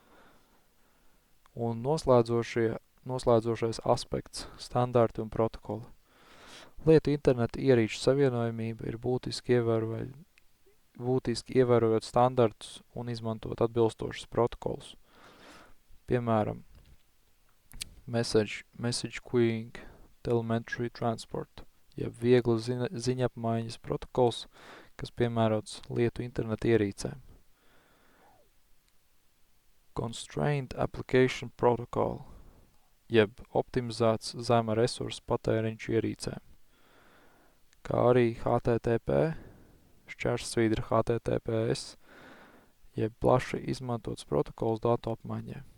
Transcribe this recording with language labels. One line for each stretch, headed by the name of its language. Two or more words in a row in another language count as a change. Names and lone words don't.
Latvian: Un noslēdzošais aspekts – standarti un protokoli. Lietu interneta ierīču savienojamība ir būtiski ievērojot standartus un izmantot atbilstošus protokolus. Piemēram,
English: message queuing, telemetry transport,
Latvian: jeb vieglu ziņapmaiņas protokols, kas piemērots lietu interneta ierīcēm.
English: Constrained Application Protocol,
Latvian: jeb optimizēts zema resursu patēriņš ierīcēm, kā arī HTTP, /HTTPS, jeb plaši izmantots protokols datu apmaiņai.